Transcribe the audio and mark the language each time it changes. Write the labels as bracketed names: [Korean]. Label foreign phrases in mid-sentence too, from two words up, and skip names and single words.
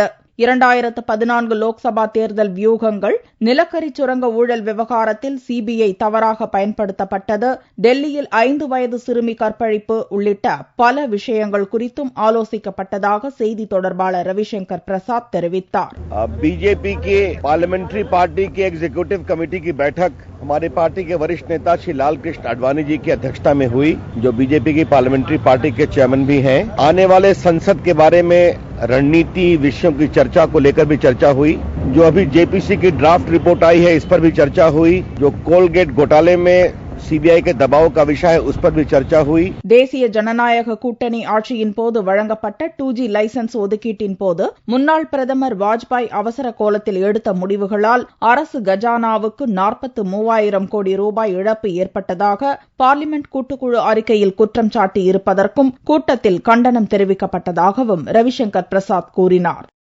[Tamil] 2014 லோக்சபா தேர்தல் வியூகங்கள், நிலக்கரி சுரங்க ஊழல் விவகாரத்தில் சிபிஐ தவறாக பயன்படுத்தப்பட்டது, டெல்லியில் 5 வயது சிறுமி கற்பழிப்பு உள்ளிட்ட பல விஷயங்கள் குறித்தும் ஆலோசிக்கப்பட்டதாக செய்தி தொடர்பாளர் ரவிசங்கர் பிரசாத் தெரிவித்தார். [Hindi] बीजेपी के [English] parliamentary party [Hindi] के [English] executive committee [Hindi] की बैठक हमारे पार्टी के वरिष्ठ नेता श्री लाल कृष्ण आडवाणी जी की अध्यक्षता में हुई, जो बीजेपी की [English] parliamentary party [Hindi] के चेयरमैन भी हैं. आने वाले संसद के बारे में रणनीति विषयों की चर्चा को लेकर भी चर्चा हुई. जो अभी जेपीसी की [English] draft report [Hindi] आई है, इस पर भी चर्चा हुई. जो कोलगेट घोटाले में சிபிஐ के दबाव का विषय है, उस पर भी चर्चा हुई. [Tamil] தேசிய ஜனநாயக கூட்டணி ஆட்சியின் போது வழங்கப்பட்ட 2G லைசன்ஸ் ஒதுக்கீட்டின் போது முன்னாள் பிரதமர் வாஜ்பாய் அவசர கோலத்தில் எடுத்த முடிவுகளால் அரசு கஜானாவுக்கு 43,000 கோடி ரூபாய் இழப்பு ஏற்பட்டதாக பார்லிமென்ட் கூட்டுக்குழு அறிக்கையில் குற்றம் சாட்டி இருப்பதற்கும் கூட்டத்தில் கண்டனம் தெரிவிக்கப்பட்டதாகவும் ரவிசங்கர் பிரசாத் கூறினார்.